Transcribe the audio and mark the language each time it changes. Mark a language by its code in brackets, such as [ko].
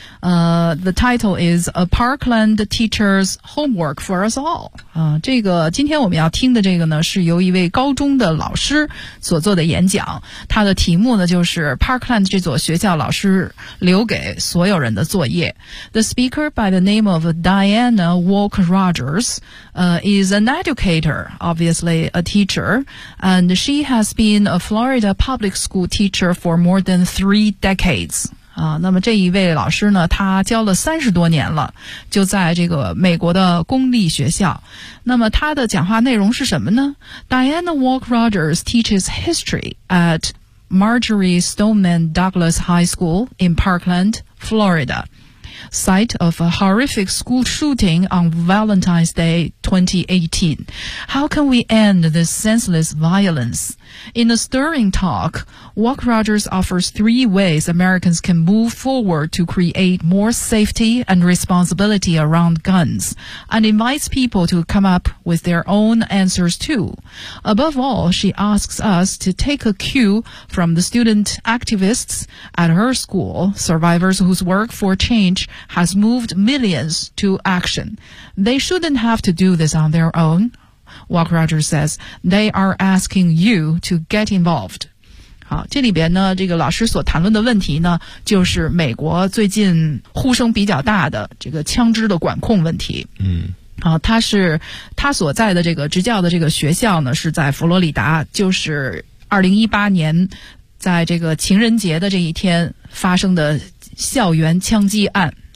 [en] The title is A Parkland Teacher's Homework for Us All. [zh] 今天我们要听的这个呢，是由一位高中的老师所做的演讲。他的题目呢，就是 Parkland 这所学校老师留给所有人的作业。 [en] The speaker by the name of Diana Walker Rogers, is an educator, obviously a teacher, and she has been a Florida public school teacher for more than 3 decades. [zh] 那么这一位老师呢，他教了30多年了，就在这个美国的公立学校。那么他的讲话内容是什么呢？ [en] Diana Walker Rogers teaches history at Marjorie Stoneman Douglas High School in Parkland, Florida, site of a horrific school shooting on Valentine's Day 2018. How can we end this senseless violence? In a stirring talk, Walker Rogers offers 3 ways Americans can move forward to create more safety and responsibility around guns, and invites people to come up with their own answers too. Above all, she asks us to take a cue from the student activists at her school, survivors whose work for change has moved millions to action. They shouldn't have to do this on their own. Walk Rogers says, they are asking you to get involved. [zh] 好，这里边呢，这个老师所谈论的问题呢，就是美国最近呼声比较大的这个枪支的管控问题。好，他所在的这个执教的这个学校呢，是在佛罗里达，就是2018年在这个情人节的这一天发生的校园枪击案。